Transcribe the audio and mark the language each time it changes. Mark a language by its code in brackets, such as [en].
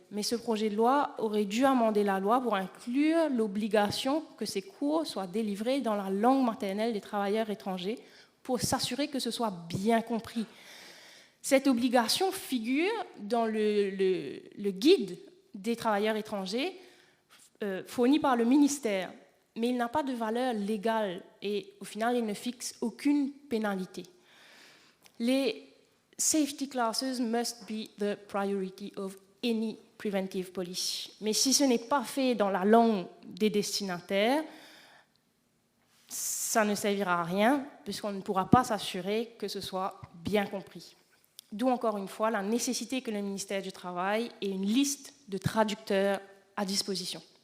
[fr] Mais ce projet de loi aurait dû amender la loi pour inclure l'obligation que ces cours soient délivrés dans la langue maternelle des travailleurs étrangers pour s'assurer que ce soit bien compris. Cette obligation figure dans le guide des travailleurs étrangers fourni par le ministère, mais il n'a pas de valeur légale et au final, il ne fixe aucune pénalité. [en] Les safety classes must be the priority of any preventive policy. [fr] Mais si ce n'est pas fait dans la langue des destinataires, ça ne servira à rien puisqu'on ne pourra pas s'assurer que ce soit bien compris. D'où encore une fois la nécessité que le ministère du Travail ait une liste de traducteurs à disposition.